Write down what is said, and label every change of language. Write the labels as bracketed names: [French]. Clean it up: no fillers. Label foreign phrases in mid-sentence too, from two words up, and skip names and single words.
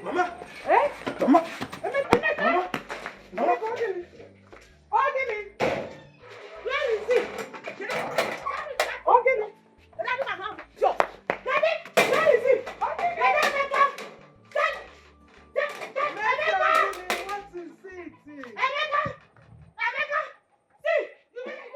[English] Mama. Eh? Mama. Emeka. Mama. Mama. [Igbo] Oh, Gini. Oh, Gini. [English] Where is he? Oh, Gini. Daddy, where is he? Oh, Gini. Emeka. What is it? Emeka. See, you make it.